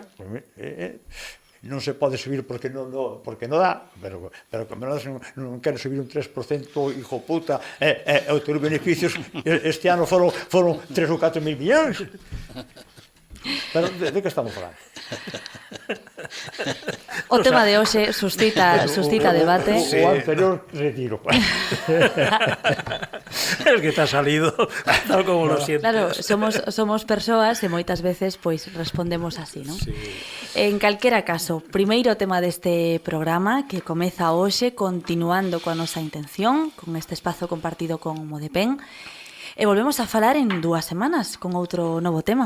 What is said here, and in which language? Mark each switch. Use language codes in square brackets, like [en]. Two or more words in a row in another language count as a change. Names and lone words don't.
[gl] Non se pode subir porque non dá, pero como non quere subir un 3%, [es] hijo puta, [gl] os teus beneficios este ano foron 3 ou 4 mil millóns. Pero de que estamos falando? O tema de hoxe suscita debate. O anterior retiro. [es] Es que te ha salido tal como lo sientes. [gl] Claro, somos persoas e moitas veces pois respondemos así, non? [es] Sí. [gl] En calquera caso, primeiro tema deste programa que comeza hoxe continuando coa nosa intención, con este espazo compartido con Modepen, e volvemos a falar en 2 semanas con outro novo tema.